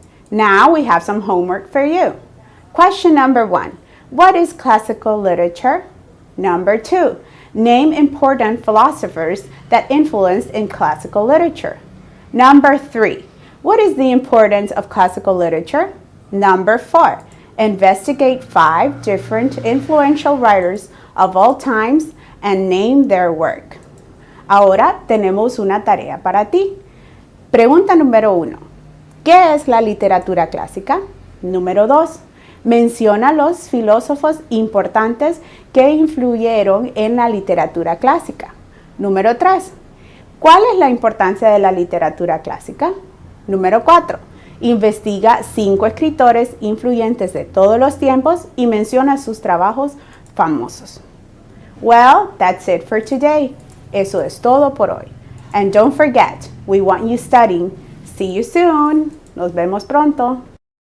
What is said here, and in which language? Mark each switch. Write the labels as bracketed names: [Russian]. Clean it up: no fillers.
[English] Now we have some homework for you. Question number 1. What is classical literature? Number 2. Name important philosophers that influenced in classical literature. Number 3. What is the importance of classical literature? Number 4. Investigate 5 different influential writers of all times and name their work. [Spanish] Ahora tenemos una tarea para ti. Pregunta número 1. ¿Qué es la literatura clásica? Número 2. Menciona los filósofos importantes que influyeron en la literatura clásica. Número 3. ¿Cuál es la importancia de la literatura clásica? Número 4. Investiga 5 escritores influyentes de todos los tiempos y menciona sus trabajos famosos. [English] Well, that's it for today. [Spanish] Eso es todo por hoy. [English] And don't forget, we want you studying. See you soon. [Spanish] Nos vemos pronto.